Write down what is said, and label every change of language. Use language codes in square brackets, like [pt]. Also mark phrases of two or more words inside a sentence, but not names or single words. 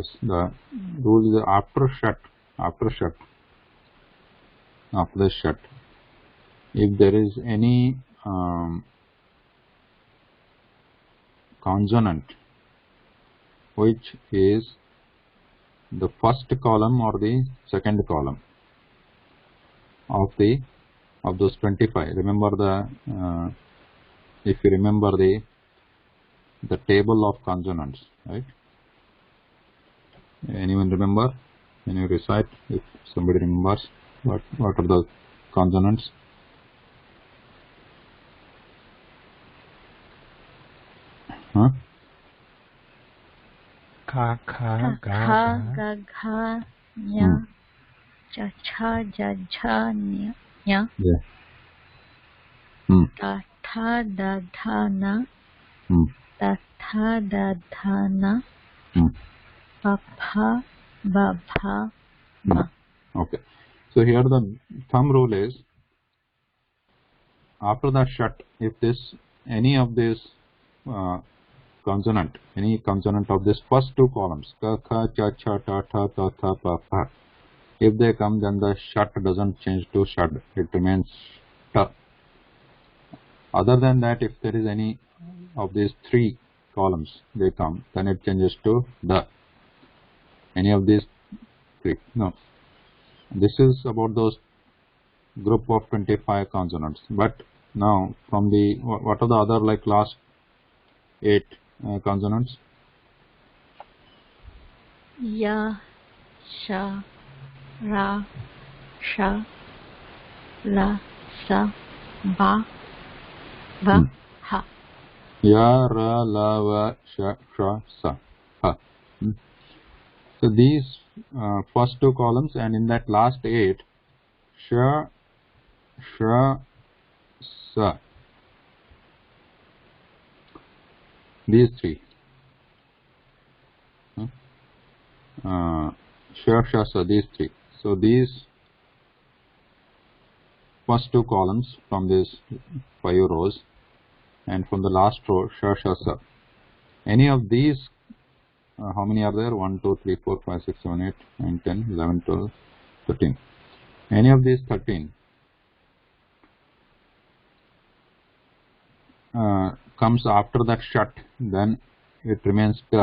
[en] The rule is after the shat, if there is any consonant which is the first column or the second column of those 25. Remember if you remember the table of consonants, right? Anyone remember? Can you recite if somebody remembers what are the consonants? [sa] Ka, kha, ga, ga, nya, cha, cha, ja, ja, nya, nya. [en] Yeah. [sa] Ta, tha, da, tha, na. Ta, tha, da, tha, na. Pa, pha, ba, pha, ma. [en] Okay. So here the thumb rule is, after the shat, if any of this consonant, any consonant of this first two columns, [sa] ka, kha, cha, cha, ta, tha, ta, tha, pa, pha, [en] if they come, then the shat doesn't change to shad, it remains ta. Other than that, if there is any of these three columns they come, then it changes to da. Any of these three. No. This is about those group of 25 consonants. But now from the, what are the other like last 8 consonants? [sa] Ya, sha, ra, sha, la, sa, ba, va, ha. Ya, ra, la, va, sha, sha, sa, ha. [en] So these first two columns, and in that last 8, [sa] sha, sha, sa. [en] These three. [sa] Sha, sha, sa, [en] these three. So these first two columns from these 5 rows, and from the last row, [sa] sha, sha, sa. [en] Any of these, how many are there? 1, 2, 3, 4, 5, 6, 7, 8, 9, 10, 11, 12, 13. Any of these 13 comes after that shat, then it remains ka.